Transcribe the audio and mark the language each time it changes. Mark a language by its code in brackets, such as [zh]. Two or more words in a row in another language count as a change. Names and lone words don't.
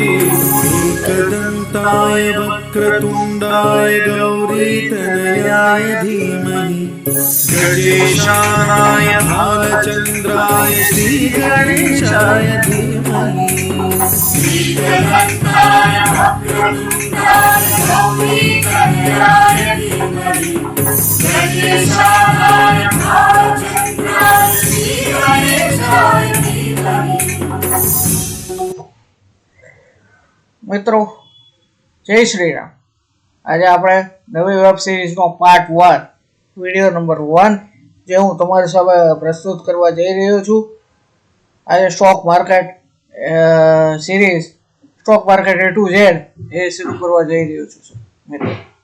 [sa] एकदन्ताय वक्रतुण्डाय गौरीतनयाय धीमहि गजेशानाय भालचन्द्राय श्रीगणेशाय धीमहि एकदन्ताय वक्रतुण्डाय गौरीतनयाय धीमहि गजेशानाय भालचन्द्राय श्रीगणेशाय धीमहि। [gu] મિત્રો જય શ્રી રામ। આજે આપણે નવી વેબ સિરીઝનો [en] part 1 video number 1 [gu] જે હું તમારી સામે પ્રસ્તુત કરવા જઈ રહ્યો છું। આજે [en] stock market series stock market A to Z [gu] એ શરૂ કરવા જઈ રહ્યો છું મિત્રો।